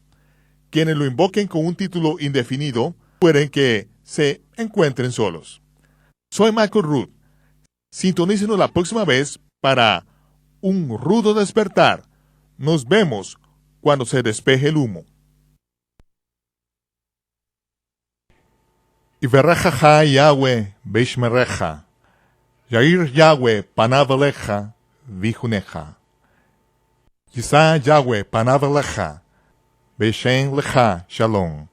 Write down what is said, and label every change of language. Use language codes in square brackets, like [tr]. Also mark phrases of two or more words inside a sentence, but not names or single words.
[es] Quienes lo invoquen con un título indefinido pueden que se encuentren solos. Soy Michael Root. Sintonícenos la próxima vez para un rudo despertar. Nos vemos cuando se despeje el humo. [he] יברכך יהוה וישמרך. יאר יהוה פניו אליך ויחנך. ישא יהוה פניו אליך. וישם לך שלום.